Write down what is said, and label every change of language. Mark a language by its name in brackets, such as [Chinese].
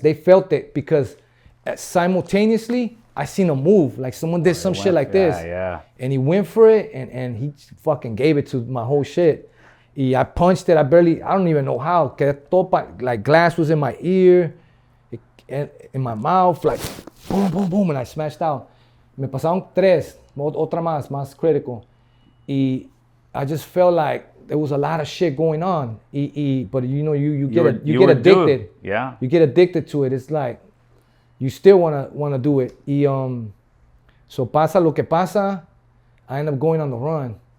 [English] They felt it because simultaneously I seen him move. Like someone did some shit like this. Yeah. And he went for it and he fucking gave it to my whole shit. I punched it. I don't even know how. Like glass was in my ear, in my mouth, like boom, boom, boom, and I smashed out. [Spanish] Me pasaron 3, otra más critical. [English] Y I just felt like there was a lot of shit going on. But you know, you get addicted. Yeah. You get addicted to it. It's like you still wanna do it. So pasa lo que pasa, I end up going on the run.